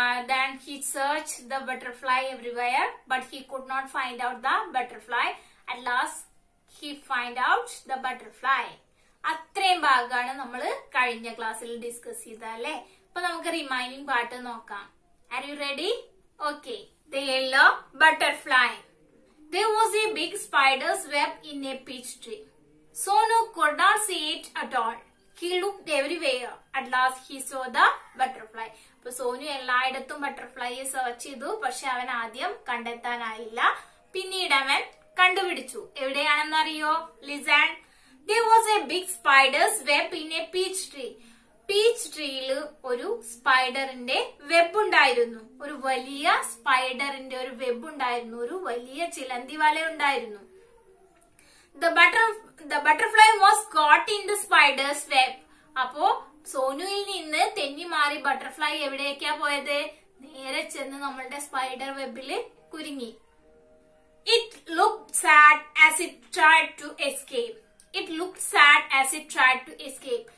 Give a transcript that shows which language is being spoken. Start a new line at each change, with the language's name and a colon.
English: Then he searched the butterfly everywhere, but he could not find out the butterfly. At last, he find out the butterfly.
Malayalam: അത്രയും ഭാഗമാണ് നമ്മൾ കഴിഞ്ഞ ക്ലാസ്സിൽ discuss ചെയ്തല്ലേ. അപ്പൊ നമുക്ക് റിമൈനിങ് പാർട്ട് നോക്കാം.
English: Are you ready? Okay. The yellow butterfly. There was a big spider's web in a peach tree. Sonu could not see it at all. He looked everywhere. At last he saw the butterfly.
Malayalam: അപ്പൊ സോനു എല്ലായിടത്തും ബട്ടർഫ്ലൈയെ search ചെയ്തു, പക്ഷെ അവൻ ആദ്യം കണ്ടെത്താനായില്ല. പിന്നീട് അവൻ കണ്ടുപിടിച്ചു. എവിടെയാണെന്ന് അറിയോ? Listen.
English: There was a big spider's web in a peach tree.
Malayalam: Peach ട്രീയിൽ ഒരു സ്പൈഡറിന്റെ വെബ് ഉണ്ടായിരുന്നു. ഒരു വലിയ സ്പൈഡറിന്റെ ഒരു വെബ് ഉണ്ടായിരുന്നു. ഒരു വലിയ ചിലന്തി വല ഉണ്ടായിരുന്നു.
English: The butterfly was caught in the spider's web.
Malayalam: അപ്പോ സോനുവിൽ നിന്ന് തെന്നി മാറി ബട്ടർഫ്ലൈ എവിടേക്കാ പോയത്? നേരെ ചെന്ന് നമ്മളുടെ സ്പൈഡർ വെബില് കുരുങ്ങി.
English: It looked sad as it tried to escape. It looked sad as it tried to escape.